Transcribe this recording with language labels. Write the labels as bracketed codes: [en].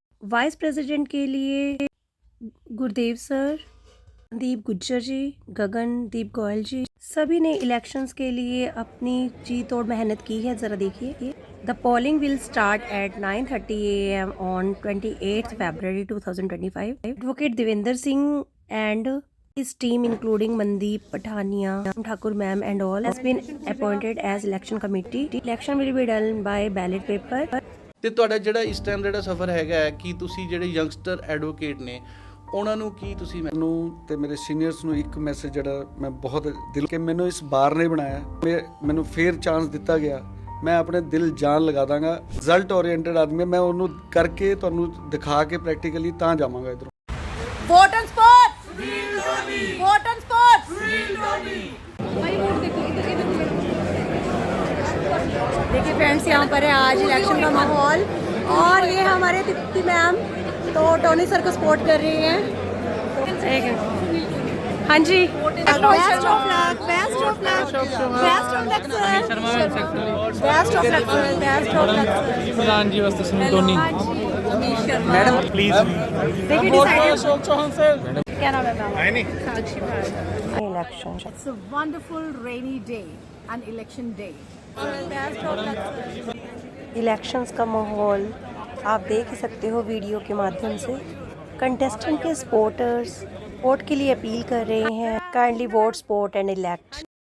[hi] Vice president के लिए Gurdev sir, दीप गुज्जर जी, गगनदीप गोयल जी, सभी ने इलेक्शंस के लिए अपनी जी तोड़ मेहनत की है। ज़रा देखिए, [en] The polling will start at 9:30 AM on 28 February 2025. Advocate Devendra Singh and his team including Mandeep Pathania, Thakur ma'am and all has been appointed as election committee. Election will be done by ballot paper. [pa] ਤੇ ਤੁਹਾਡਾ ਜਿਹੜਾ ਇਸ time ਜਿਹੜਾ ਸਫ਼ਰ ਹੈਗਾ ਹੈ ਕਿ ਤੁਸੀਂ ਜਿਹੜੇ ਯੰਗਸਟਰ ਐਡਵੋਕੇਟ ਨੇ ਉਹਨਾਂ ਨੂੰ ਕੀ ਤੁਸੀਂ ਮੈਨੂੰ ਤੇ ਮੇਰੇ ਸੀਨੀਅਰਸ ਨੂੰ ਇੱਕ ਮੈਸੇਜ ਜਿਹੜਾ ਮੈਂ ਬਹੁਤ ਦਿਲ ਕੇ ਮੈਨੂੰ ਇਸ ਬਾਰ ਨੇ ਬਣਾਇਆ, ਮੈਨੂੰ ਫੇਰ ਚਾਂਸ ਦਿੱਤਾ ਗਿਆ, ਮੈਂ ਆਪਣੇ ਦਿਲ ਜਾਨ ਲਗਾ ਦਾਂਗਾ। ਰਿਜ਼ਲਟ ਓਰੀਐਂਟਡ ਆਦਮੀ ਮੈਂ ਉਹਨੂੰ ਕਰਕੇ ਤੁਹਾਨੂੰ ਦਿਖਾ ਕੇ ਪ੍ਰੈਕਟੀਕਲੀ ਤਾਂ ਜਾਵਾਂਗਾ ਇਧਰੋਂ। [en] Vote and sports, vote and sports. [hi] देखिए फ्रेंड्स, यहाँ पर है आज इलेक्शन का माहौल और ये हमारे दीप्ति मैम तो टोनी सर को सपोर्ट कर रही हैं। हाँ जी, [en] best of luck, best of luck, best of luck sir, best of luck, best of luck [hi] प्रधान जी वास्ते सुनील टोनी मैडम प्लीज। देखिए डिसाइड अशोक चौहान सर क्या नाम है ma'am? [en] Election. It's a wonderful rainy day, an election day. [hi] Elections का माहौल आप देख ही सकते हो वीडियो के माध्यम से। कंटेस्टेंट के सपोर्टर्स वोट के लिए अपील कर रहे हैं, [en] Kindly vote, support and elect.